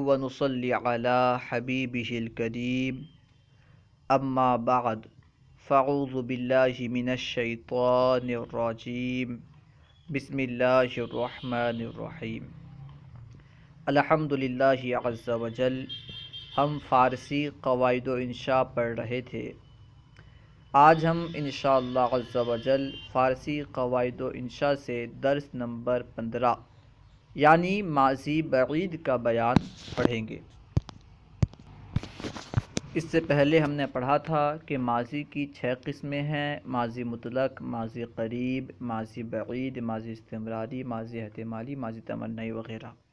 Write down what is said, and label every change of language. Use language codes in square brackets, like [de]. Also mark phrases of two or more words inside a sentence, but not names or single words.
[ar] ونصلي على حبيبه الكريم أما بعد فأعوذ بالله من الشيطان الرجيم بسم الله الرحمن الرحیم الحمد للہ عز وجل۔ [ur] ہم فارسی قواعد و انشاء پڑھ رہے تھے۔ آج ہم [ar] انشاءاللہ عز وجل [ur] فارسی قواعد و انشاء سے درس نمبر 15 یعنی ماضی بعید کا بیان پڑھیں گے۔ اس سے پہلے ہم نے پڑھا تھا کہ ماضی کی 6 قسمیں ہیں: ماضی مطلق، ماضی قریب، ماضی بعید، ماضی استمراری، ماضی احتمالی، ماضی تمنائی وغیرہ۔